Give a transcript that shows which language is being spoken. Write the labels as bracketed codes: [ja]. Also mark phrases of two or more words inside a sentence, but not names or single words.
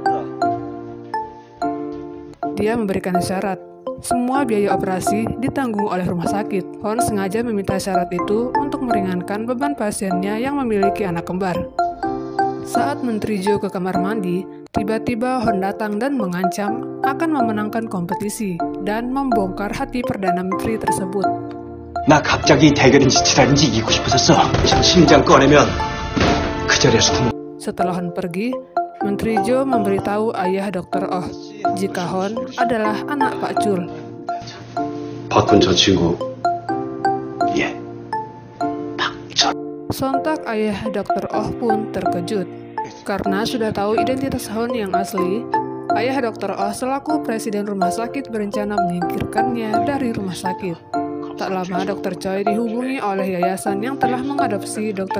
[id] Dia memberikan syarat, semua biaya operasi ditanggung oleh rumah sakit. Hon sengaja meminta syarat itu untuk meringankan beban pasiennya yang memiliki anak kembar. Saat Menteri Jo ke kamar mandi, tiba-tiba Hon datang dan mengancam akan memenangkan kompetisi dan membongkar hati Perdana Menteri tersebut. [ko] 나 갑자기 대결인지 지랄인지 이기고 싶어졌어. 심장 꺼내면 그 자리에서 [id] Setelah Hon pergi, Menteri Jo memberitahu ayah Dr. Oh jika Hon adalah anak Pak Chul. [ko] 박군 저 친구, 예, 박철. [id] Sontak ayah Dr. Oh pun terkejut. Karena sudah tahu identitas Hon yang asli, ayah Dr. Oh selaku presiden rumah sakit berencana menyingkirkannya dari rumah sakit. Tak lama Dr. Choi dihubungi oleh yayasan yang telah mengadopsi Dr.